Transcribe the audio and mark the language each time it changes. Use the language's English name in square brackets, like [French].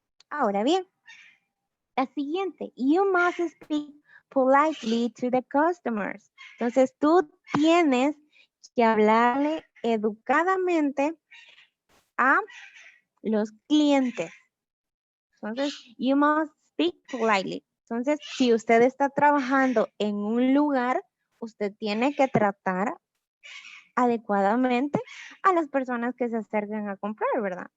[Spanish] Ahora bien, la siguiente, [English] you must speak politely to the customers. [Spanish] Entonces, tú tienes que hablarle educadamente a los clientes. [English] Entonces, you must speak politely. [Spanish] Entonces, si usted está trabajando en un lugar, usted tiene que tratar adecuadamente a las personas que se acercan a comprar, ¿verdad?